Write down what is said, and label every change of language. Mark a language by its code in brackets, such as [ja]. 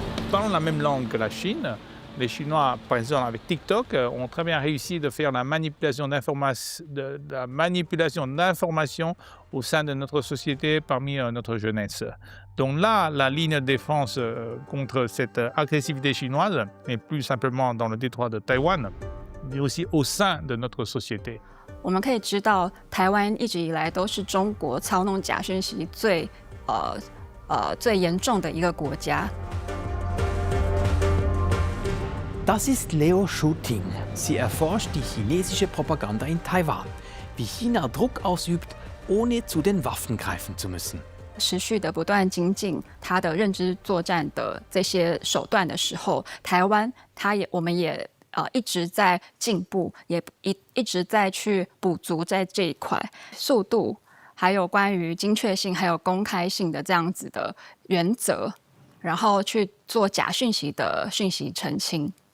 [fr] Parlons la même langue que la Chine, Les Chinois, par exemple avec TikTok, ont très bien réussi de faire la manipulation d'informations au sein de notre société parmi notre jeunesse. Donc là, la ligne de défense contre cette agressivité chinoise n'est plus simplement dans le détroit de Taïwan, mais aussi au sein de notre société. [zh] 我们可以知道，台湾一直以来都是中国操弄假讯息最严重的一个国家。 [de] Das ist Leo Shuting. Sie erforscht die chinesische Propaganda in Taiwan, wie China Druck ausübt, ohne zu den Waffen greifen zu müssen. [zh] 持续的不断精进它的认知作战的这些手段的时候，台湾我们也一直在进步，也一直在去补足在这一块速度，还有关于精确性还有公开性的这样子的原则，然后去做假讯息的讯息澄清。